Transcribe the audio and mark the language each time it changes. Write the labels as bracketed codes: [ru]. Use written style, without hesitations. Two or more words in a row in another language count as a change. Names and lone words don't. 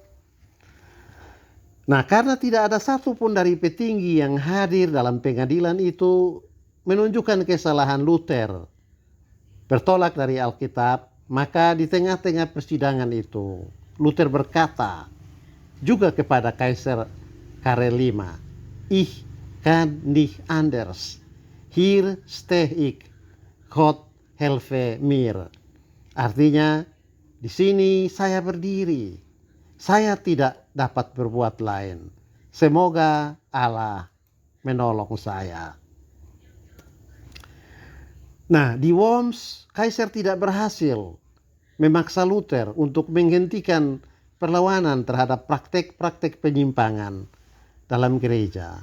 [id] Nah, karena tidak ada satupun dari petinggi yang hadir dalam pengadilan itu menunjukkan kesalahan Luther bertolak dari Alkitab, maka di tengah-tengah persidangan itu Luther berkata juga kepada Kaisar Karel V, [de] "Ich kan nicht anders. Hier stehe ich. Gott helfe mir." [id] Artinya, di sini saya berdiri. Saya tidak dapat berbuat lain. Semoga Allah menolong saya. Nah, di Worms, Kaisar tidak berhasil memaksa Luther untuk menghentikan perlawanan terhadap praktek-praktek penyimpangan dalam gereja.